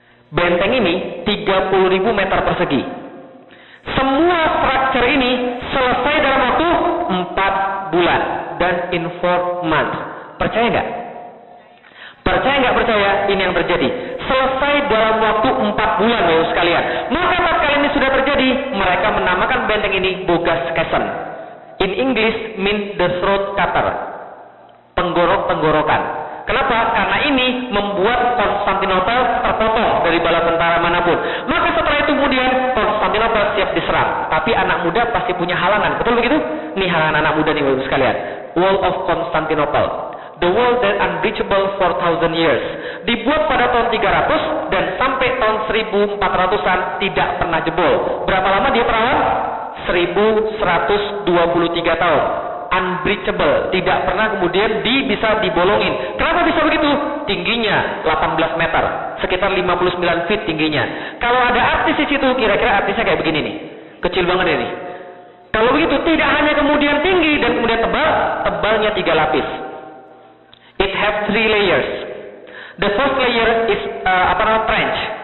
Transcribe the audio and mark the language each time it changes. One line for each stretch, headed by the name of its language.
Indonesian: Benteng ini 30.000 meter persegi. Semua struktur ini selesai dalam waktu 4 bulan dan
English: in 4 months.
Indonesian: Percaya nggak? Percaya nggak percaya? Ini yang terjadi. Selesai dalam waktu 4 bulan, Bapak sekalian. Maka tatkala ini sudah terjadi, mereka menamakan benteng ini Bogas Castle.
English: In English mean the throat cutter.
Indonesian: Penggorok-penggorokan. Kenapa? Karena ini membuat Konstantinopel terpotong dari bala tentara manapun. Maka setelah itu kemudian Konstantinopel siap diserang. Tapi anak muda pasti punya halangan. Betul begitu? Nih halangan anak muda nih Bapak sekalian.
English: Wall of Constantinople. The wall that unbreachable for 1000 years.
Indonesian: Dibuat pada tahun 300 dan sampai tahun 1400-an tidak pernah jebol. Berapa lama dia perawan? 1123 tahun. Unbreachable, tidak pernah kemudian bisa dibolongin. Kenapa bisa begitu? Tingginya 18 meter, sekitar 59 feet tingginya. Kalau ada artis di situ, kira-kira artisnya kayak begini nih, kecil banget ini. Kalau begitu, tidak hanya kemudian tinggi dan kemudian tebal, tebalnya 3 lapis.
English: It have 3 layers. The first layer is trench.